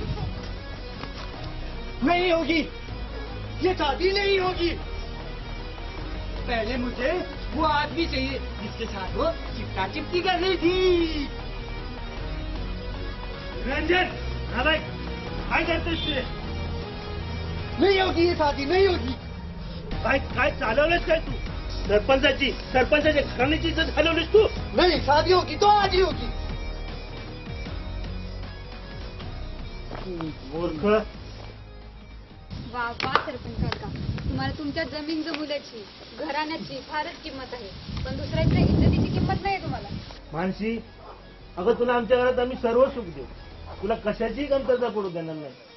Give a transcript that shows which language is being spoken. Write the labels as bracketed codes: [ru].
[hi] नहीं होगी, ये शादी नहीं होगी। पहले मुझे वो आदमी चाहिए जिसके साथ वो चिपटा चिपटी कर रही थी। [mr] रंजन, [hi] हाँ भाई, [mr] काय करतेस ते? [hi] नहीं होगी ये शादी, नहीं होगी। [mr] काय चालवलंस काय तू? सरपंचाच्या घराण्याची इज्जत घालवलीस तू? [hi] नहीं, शादी होगी तो आज ही होगी। [mr] मूर्ख. वा वा सरपंच काका, तुम्हाला तुमच्या जमीन जमुल्याची घराण्याची फारच किंमत आहे, पण दुसऱ्याच्या इज्जतीची किंमत नाही तुम्हाला. मानसी, अगं तुला आमच्या घरात आम्ही सर्व सुख देऊ, तुला कशाचीही कमतरता पडू देणार नाही.